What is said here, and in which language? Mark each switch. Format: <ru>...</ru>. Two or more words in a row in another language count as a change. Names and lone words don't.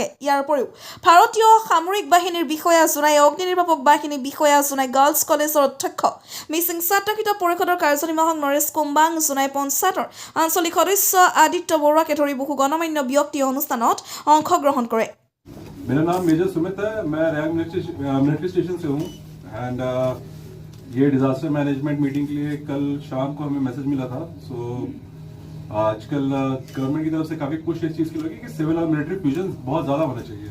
<as>ইয়াৰ উপৰিও ভাৰতীয় সামৰিক বাহিনীৰ বিষয়া, জোনাই অগ্নি নিৰ্বাপক বাহিনী বিষয়া, জোনাই গাৰ্লছ কলেজৰ অধ্যক্ষ মিচিং ছাত্ৰকৃত পৰিষদৰ কাৰ্যনিৰ্বাহক নৰেশ কুম্বাং, জোনাই পঞ্চায়তৰ আঞ্চলিক সদস্য আদিত্য বৰুৱাকে ধৰি বহু গণমান্য ব্যক্তিয়ে অনুষ্ঠানত অংশগ্ৰহণ কৰে।</as> <hi>मेरा नाम मेजर सुमित है, मैं रैंक मिलिट्री स्टेशन से हूँ एंड ये</hi> <en>disaster management meeting</en> <hi>के लिए कल शाम को हमें मैसेज मिला था। सो आजकल गवर्नमेंट की तरफ से काफी पुश इस चीज की लगी कि सिविल और</hi> <en>military fusion</en> <hi>बहुत ज्यादा होना चाहिए।</hi>